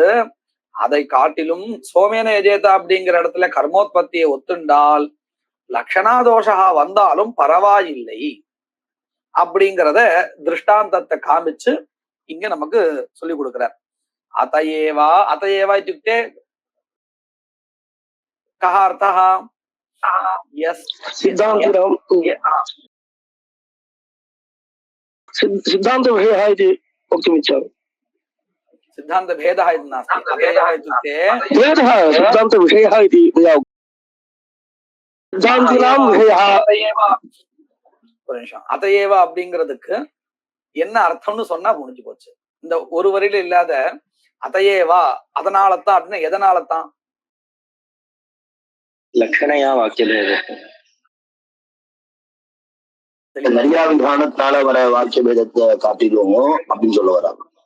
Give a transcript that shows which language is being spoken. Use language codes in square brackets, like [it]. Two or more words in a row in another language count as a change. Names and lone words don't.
[ta] அதை காட்டிலும் சோமேன யஜேதா அப்படிங்கிற இடத்துல கர்மோத்பத்தியை ஒத்துண்டால் லக்ஷணாதோஷா வந்தாலும் பரவாயில்லை அப்படிங்கிறத திருஷ்டாந்தத்தை காமிச்சு இங்க நமக்கு சொல்லி கொடுக்கிறார். [sa] अत एव अत एव இत्युक्ते कः अर्थः? यस् सिद्धान्तिनां सिद्धान्तविषयः इति वक्तुमिच्छामि। सिद्धान्तभेदः इति नास्ति, अतएव इत्युक्ते भेदः सिद्धान्तविषयः इति मया सिद्धान्तिनां विषयः। [ta] ஒரு நிமிஷம், அதையேவா அப்படிங்கிறதுக்கு என்ன அர்த்தம்னு சொன்னா முடிஞ்சு போச்சு. இந்த ஒரு வரியில இல்லாத அதையேவா அதனாலதான் அப்படின்னா எதனாலதான்? லட்சணையா வாக்கியபேத நிறைய விதானத்தால வர வாக்கிய பேதத்தை காட்டிலும் அப்படின்னு சொல்ல வராங்க.